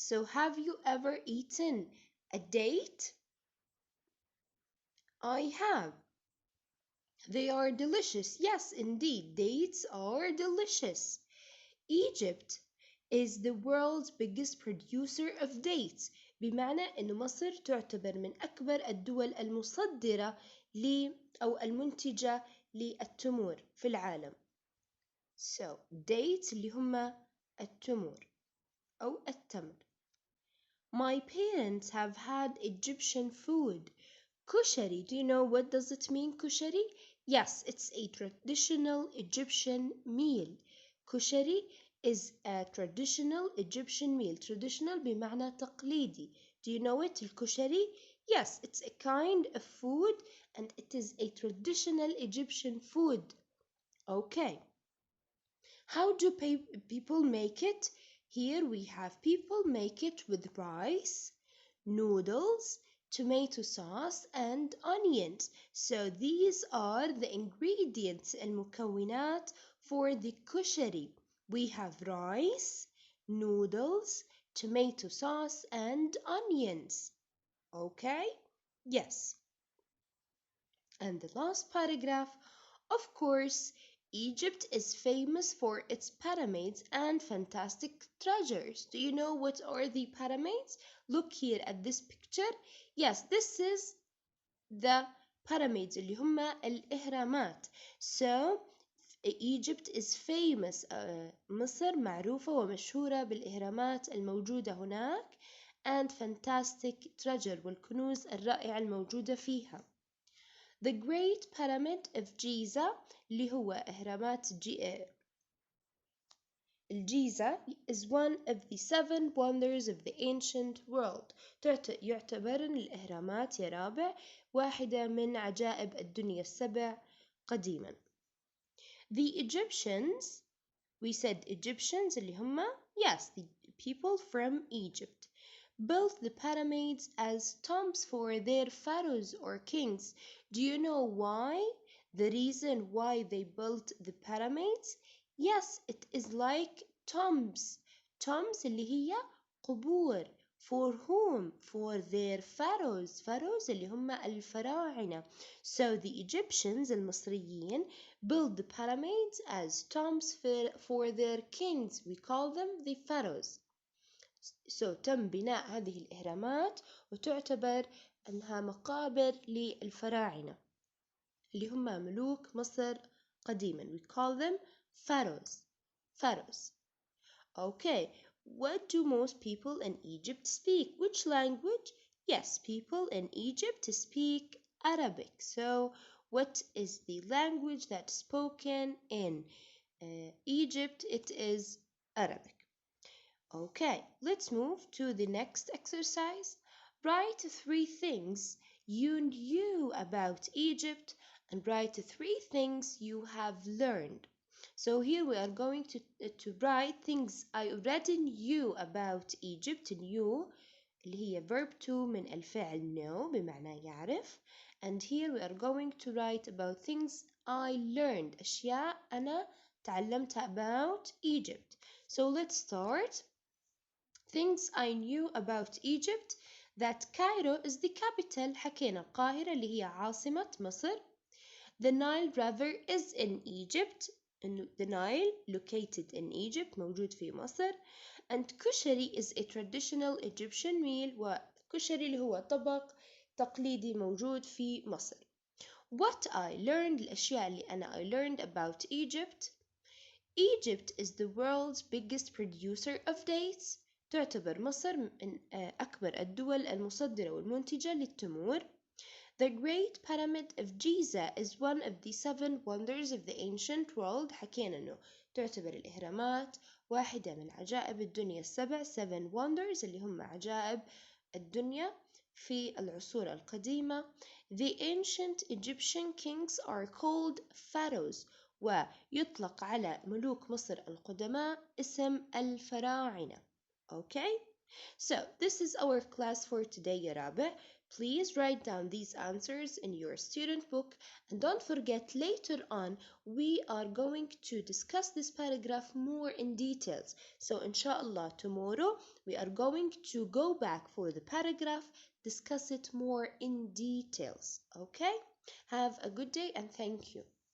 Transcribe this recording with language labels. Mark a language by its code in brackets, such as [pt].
[en] So have you ever eaten a date? I have. They are delicious. Yes, indeed, dates are delicious. Egypt is the world's biggest producer of dates. [ar] بمعنى أن مصر تعتبر من أكبر الدول المصدرة أو المنتجة للتمور في العالم. [en] So, dates [ar] اللي هم التمور أو التمر. [en] My parents have had Egyptian food. Kushari, do you know what does it mean, kushari? Yes, it's a traditional Egyptian meal. Kushari is a traditional Egyptian meal. Traditional [ar] بمعنى تقليدي. [en] Do you know it, [ar] الكشري? [en] Yes, it's a kind of food and it is a traditional Egyptian food. Okay. How do people make it? Here we have people make it with rice, noodles, tomato sauce and onions. So these are the ingredients [ar] المكونات [en] for the kushari. We have rice, noodles, tomato sauce and onions. Okay? Yes. And the last paragraph, of course, Egypt is famous for its pyramids and fantastic treasures. Do you know what are the pyramids? Look here at this picture. Yes, this is the pyramids [ar] اللي هم الإهرامات. [en] So, Egypt is famous. [ar] مصر معروفة ومشهورة بالإهرامات الموجودة هناك [en] and fantastic treasure [ar] والكنوز الرائعة الموجودة فيها. [en] The Great Pyramid of Giza [ar] اللي هو أهرامات الجيزة [en] is one of the seven wonders of the ancient world. [ar] يعتبر الأهرامات يا رابع واحدة من عجائب الدنيا السبع قديما. [en] The Egyptians, we said Egyptians [ar] اللي هم [en] yes, the people from Egypt built the pyramids as tombs for their pharaohs or kings. Do you know why? The reason why they built the pyramids? Yes, it is like tombs. Tombs [ar] اللي هي قبور. [en] For whom? For their pharaohs. Pharaohs [ar] اللي هم الفراعنة. [en] So the Egyptians [ar] المصريين [en] built the pyramids as tombs for their kings. We call them the pharaohs. So [ar] تم بناء هذه الإهرامات وتعتبر أنها مقابر للفراعنة اللي هم ملوك مصر قديما. [en] We call them pharaohs. Pharaohs. Okay, what do most people in Egypt speak? Which language? Yes, people in Egypt speak Arabic. So what is the language that's spoken in Egypt? It is Arabic. Okay, let's move to the next exercise. Write 3 things you knew about Egypt and write 3 things you have learned. So here we are going to write things I already knew about Egypt. Knew [ar] اللي هي [en] verb to [ar] من الفعل [en] know [ar] بمعنى يعرف. [en] And here we are going to write about things I learned. [ar] أشياء أنا تعلمتها [en] about Egypt. So let's start. Things I knew about Egypt. that Cairo is the capital. [ar] حكينا القاهرة اللي هي عاصمة مصر. [en] The Nile River is in Egypt. The Nile located in Egypt [ar] موجود في مصر. [en] And كشري is a traditional Egyptian meal. [ar] وكشري اللي هو طبق تقليدي موجود في مصر. [en] What I learned [ar] الأشياء اللي [en] I learned about Egypt. Egypt is the world's biggest producer of dates. [ar] تعتبر مصر من أكبر الدول المصدرة والمنتجة للتمور. [en] The Great Pyramid of Giza is one of the seven wonders of the ancient world. [ar] حكينا إنه تعتبر الإهرامات واحدة من عجائب الدنيا السبع. [en] seven wonders [ar] اللي هم عجائب الدنيا في العصور القديمة. [en] The ancient Egyptian kings are called pharaohs. [ar] ويطلق على ملوك مصر القدماء اسم الفراعنة. [en] Okay? So, this is our class for today, يا رابع. Please write down these answers in your student book, and don't forget later on we are going to discuss this paragraph more in details. So inshallah tomorrow we are going to go back for the paragraph, discuss it more in details. Okay? Have a good day and thank you.